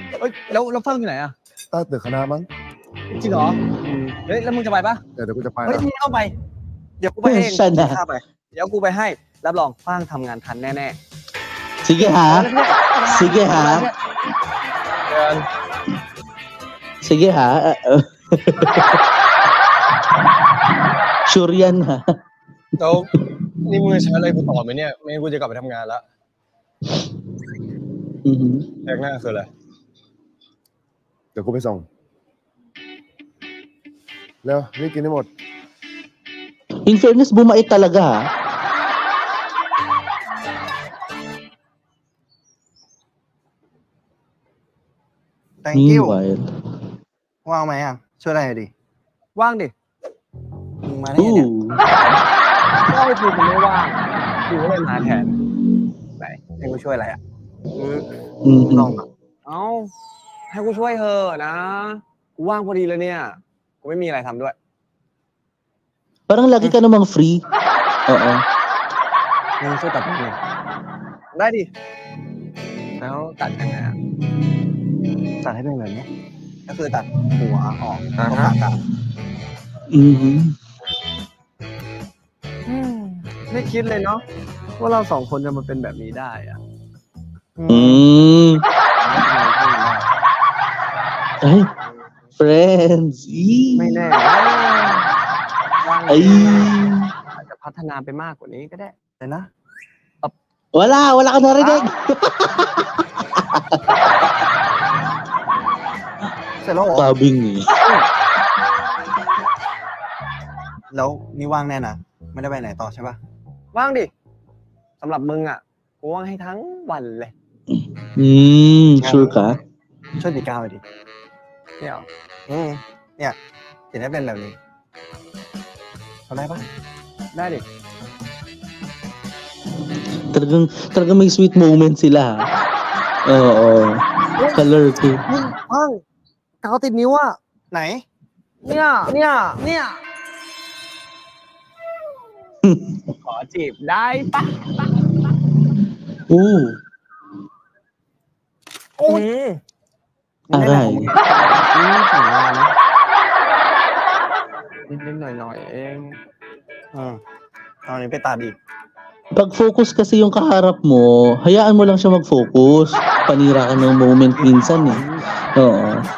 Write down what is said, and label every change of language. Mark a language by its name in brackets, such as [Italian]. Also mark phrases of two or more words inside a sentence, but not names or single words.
[Thai] เอ้ยแล้วเฟิ่งอยู่ไหนอ่ะ ใต้ตึกคณะมั้ง จริงเหรอเฮ้ยแล้วมึงจะไปปะ เดี๋ยวกูจะไป เฮ้ย นะ มึงต้องไป เดี๋ยวกูไปเอง ใช่นะ ข้าไป เดี๋ยวกูไปให้ รับรองฟ้างทำงานทันแน่ [Filipino] Sige ๆ ha. Sige ha. [Thai] เดือน [Filipino] Sige ha. Sure yan ha. [Thai] แล้วนี่มึงจะใช้อะไรกูต่อไหมเนี่ย ไม่งั้นกูจะกลับไปทำงานละ แรกหน้าคืออะไร เดี๋ยวกูไปส่ง แล้วนี่กินให้หมด [English] In fairness, [Filipino] bumait talaga ha. [English] Thank you Meanwhile. [Thai] ว่างไหมอ่ะ ช่วยอะไรหน่อยดิ ว่างดิ มึงมาได้ไงเนี่ย Ooh. ก็ไอ้ภูมิมันไม่ว่างกูก็เลยมาแทน ไหนให้กูช่วยอะไรอ่ะ Mhm. ลองอ่ะ เอ้า ให้กูช่วยเธอะนะ กูว่างพอดีเลยเนี่ย กูไม่มีอะไรทำด้วย [Filipino] Parang lagi ka namang free. Oo. [Thai] มึงช่วยตัดผมหน่อย ได้ดิ แล้วตัดยังไงอ่ะ ตัดให้เป็นแบบนี้ ก็คือตัดหัวออก อ่า ก็ ฮะ ปากกลับ Mhm. ไม่คิดเลยเนาะว่าเราสองคนจะมาเป็นแบบนี้ได้อ่ะ [Filipino] Mm. Ay, friends. [Thai] ไม่แน่ว่าง Ay. อาจจะพัฒนาไปมากกว่านี้ก็ได้ เลยนะ [Filipino] Wala ka narinig. [Thai] เสร็จแล้วเหรอ [Filipino] Sabing eh. [Thai] แล้วนี่ว่างแน่นะ ไม่ได้ไปไหนต่อใช่ปะ ว่างดิสำหรับมึงอ่ะ กูว่างให้ทั้งวันเลย [Filipino] Sure ka? [Thai] ช่วยติดกาวหน่อยดิ เนี่ยเหรอ เนี่ยเห็นได้เป็นแบบนี้ทำได้ปะ ได้ดิ [Filipino] Talagang may [English] sweet moment [Filipino] sila. Ha? Oo. Color ko. [Thai] มึงว่างกาวติดนิ้วอ่ะ ไหน เนี่ย ขอจีบได้ปะ Ooh. โอ้ย [Filipino] Aray. [Thai] สั่งงานนะนิดๆหน่อยๆเอง เอาอันนี้ไปตัดอีก [Filipino] Pag focus kasi yung kaharap mo, hayaan mo lang siya mag-focus. Panira ka ng moment minsan eh. Oo.